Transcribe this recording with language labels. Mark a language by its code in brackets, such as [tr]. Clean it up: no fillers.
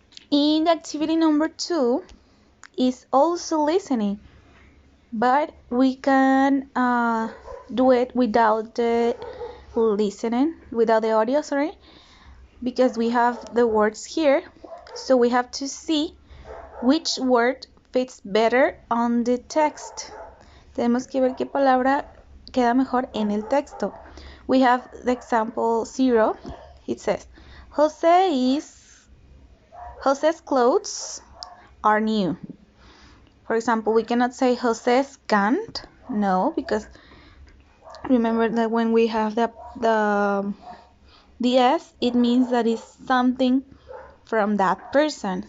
[en] In the activity number 2 is also listening, but we can do it without the listening, without the audio, sorry, because we have the words here. So we have to see which word fits better on the text. [es] Tenemos que ver qué palabra queda mejor en el texto. [en] We have the example 0. It says, Jose's clothes are new. For example, we cannot say Jose's can't. No, because remember that when we have the S, it means that it's something from that person.